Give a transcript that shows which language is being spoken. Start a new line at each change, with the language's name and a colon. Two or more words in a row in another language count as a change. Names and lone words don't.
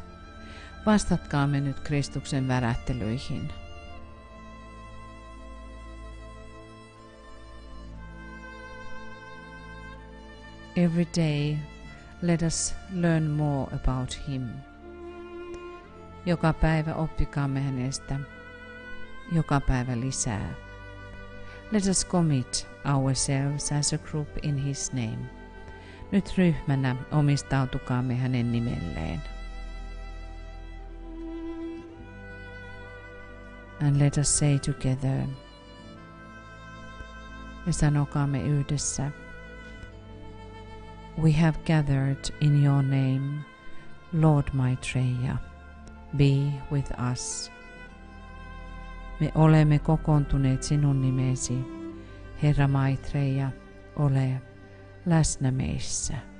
Finnish: Vastatkaamme nyt Kristuksen värähtelyihin.
English: Every day, let us learn more about Him.
Finnish: Joka päivä oppikaamme hänestä. Joka päivä lisää.
English: Let us commit ourselves as a group in His name.
Finnish: Nyt ryhmänä omistautukaamme hänen nimelleen.
English: And let us say together.
Finnish: Ja sanokaamme yhdessä.
English: We have gathered in your name, Lord Maitreya, be with us.
Finnish: Me olemme kokoontuneet sinun nimesi, Herra Maitreya, ole läsnä meissä.